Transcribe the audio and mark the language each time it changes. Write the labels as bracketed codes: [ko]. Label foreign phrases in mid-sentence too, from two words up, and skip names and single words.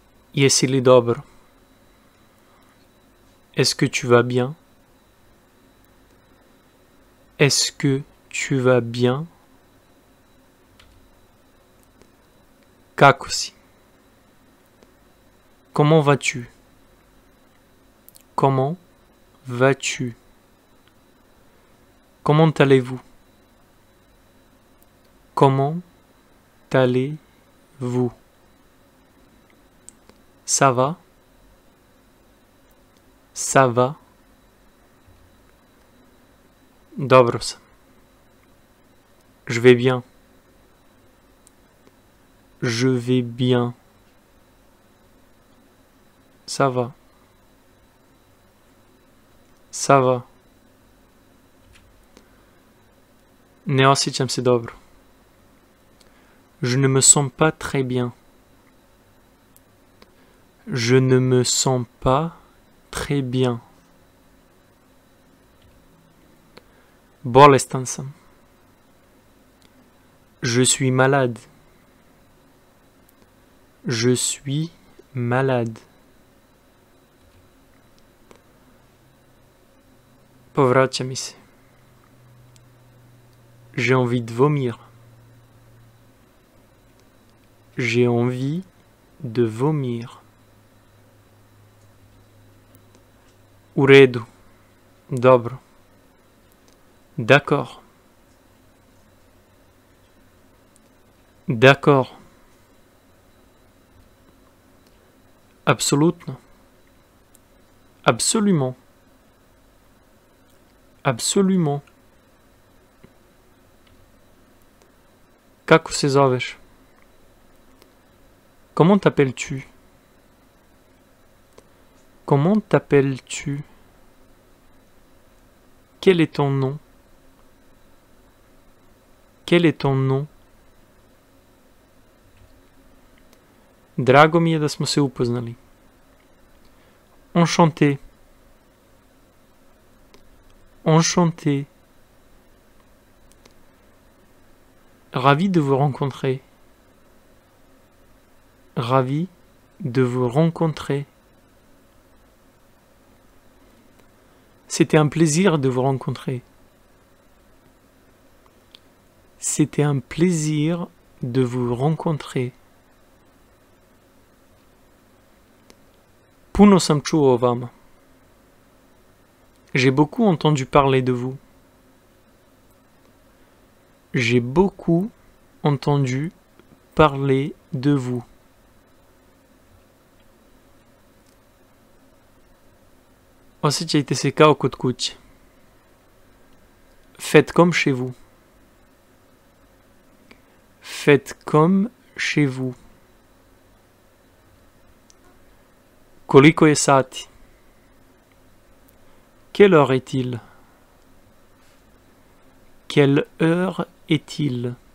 [hr] Jesi li dobro? [fr] Est-ce que tu vas bien? Est-ce que tu vas bien? [hr] Kako si? [fr] Comment vas-tu? Comment vas-tu? Comment allez-vous? Comment allez-vous? Ça va? Ça va? [hr] Dobro sam. [fr] Je vais bien. Je vais bien. Ça va. Ça va. [hr] Ne osjećam se dobro. [fr] Je ne me sens pas très bien. Je ne me sens pas très bien. [hr] Bolestan sam. [fr] Je suis malade. Je suis malade. [hr] Povraća mi se. [fr] J'ai envie de vomir. J'ai envie de vomir. [hr] U redu. Dobro. [fr] D'accord. D'accord. Absolument. Absolument. Absolument. [hr] Kako se zoveš? [fr] Comment t'appelles-tu? Comment t'appelles-tu? Quel est ton nom? Quel est ton nom? [hr] Drago mi je da smo se upoznali. [fr] Enchanté. Enchanté. Ravi de vous rencontrer. Ravi de vous rencontrer. C'était un plaisir de vous rencontrer. C'était un plaisir de vous rencontrer. [hr] Puno sam čuo o vama. [fr] J'ai beaucoup entendu parler de vous. J'ai beaucoup entendu parler de vous. [hr] Osjećajte se kao kod kuće. [fr] Faites comme chez vous. Faites comme chez vous. [hr] Koliko je sati? [fr] Quelle heure est-il? Quelle heure est-il?